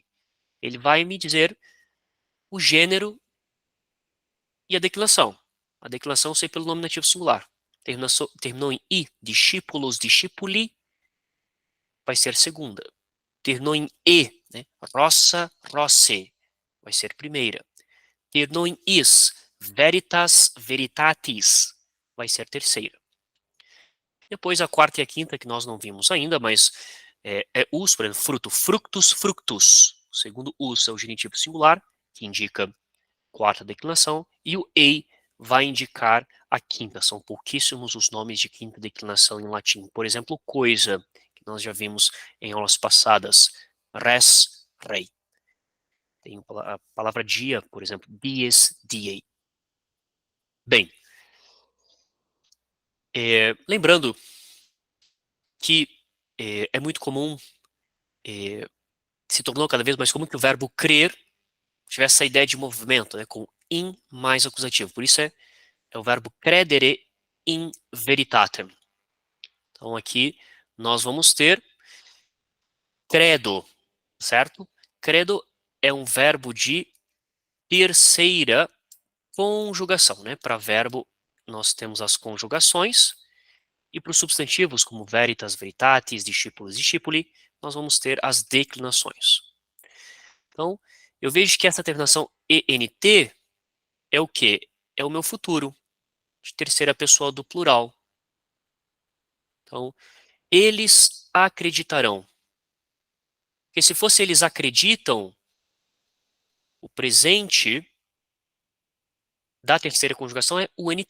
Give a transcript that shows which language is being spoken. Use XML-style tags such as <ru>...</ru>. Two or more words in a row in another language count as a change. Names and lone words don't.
<pt>Ele vai me dizer o gênero e a declinação. A declinação sei pelo nominativo singular. Terminou em i, discípulos, discipuli, vai ser segunda. Terminou em e, né?</pt> <la>Rossa, rosse,</la> <pt>vai ser primeira. Terminou em is,</pt> <la>veritas, veritatis,</la> <pt>vai ser terceira. Depois a quarta e a quinta, que nós não vimos ainda, mas us, por exemplo, fruto,</pt> <la>fructus, fructus.</la> <pt>O segundo us é o genitivo singular, que indica quarta declinação, e o ei vai indicar a quinta. São pouquíssimos os nomes de quinta declinação em latim. Por exemplo, coisa, que nós já vimos em aulas passadas,</pt> <la>res, rei.</la> <pt>Tem a palavra dia, por exemplo,</pt> <la>dies, diei.</la> <pt>Bem, lembrando que é muito comum, se tornou cada vez mais comum que o verbo crer tivesse essa ideia de movimento, né, com in mais acusativo. Por isso é o verbo</pt> <la>credere in veritatem.</la> <pt>Então aqui nós vamos ter credo, certo? Credo é um verbo de terceira conjugação, né? Para verbo nós temos as conjugações e para os substantivos como</pt> <la>veritas, veritatis,</la> <pt>discípulos, discipuli, nós vamos ter as declinações. Então, eu vejo que essa terminação ENT é o quê? É o meu futuro, de terceira pessoa do plural. Então, eles acreditarão. Porque se fosse eles acreditam, o presente da terceira conjugação é UNT.</pt>